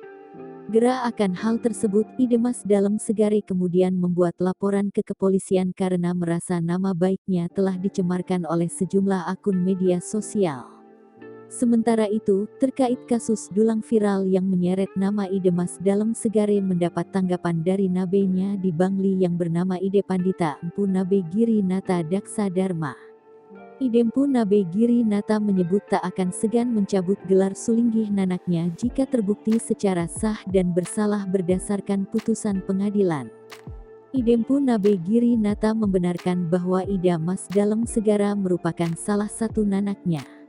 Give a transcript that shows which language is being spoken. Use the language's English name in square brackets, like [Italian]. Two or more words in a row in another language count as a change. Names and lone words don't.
[Indonesian] Gerah akan hal tersebut, Idemas Dalem Segare kemudian membuat laporan ke kepolisian karena merasa nama baiknya telah dicemarkan oleh sejumlah akun media sosial. Sementara itu, terkait kasus dulang viral yang menyeret nama Idemas Dalem Segare mendapat tanggapan dari nabenya di Bangli yang bernama Ide Pandita Empu Nabe Giri Nata Daksa Dharma. Idempu Nabe Giri Nata menyebut tak akan segan mencabut gelar Sulinggih nanaknya jika terbukti secara sah dan bersalah berdasarkan putusan pengadilan. Idempu Nabe Giri Nata membenarkan bahwa Idemas Dalem Segare merupakan salah satu nanaknya.